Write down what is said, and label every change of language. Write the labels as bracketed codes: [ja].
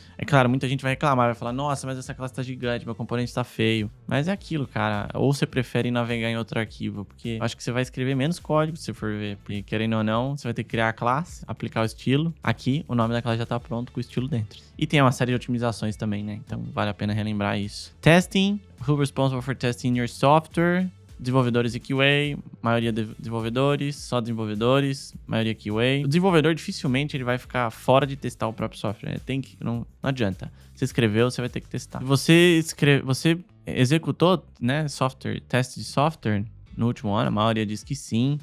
[pt] É claro, muita gente vai reclamar, vai falar, nossa, mas essa classe tá gigante, meu componente tá feio. Mas é aquilo, cara. Ou você prefere navegar em outro arquivo, porque eu acho que você vai escrever menos código, se você for ver. Porque, querendo ou não, você vai ter que criar a classe, aplicar o estilo. Aqui, o nome da classe já tá pronto com o estilo dentro. E tem uma série de otimizações também, né? Então, vale a pena relembrar isso. [en] Testing. Who responsible for testing your software? [pt] Desenvolvedores e QA, maioria desenvolvedores, só desenvolvedores, maioria QA. O desenvolvedor dificilmente ele vai ficar fora de testar o próprio software. Né? Tem que, não adianta. Você escreveu, você vai ter que testar. Você executou, né, teste de software no último ano? A maioria diz que sim.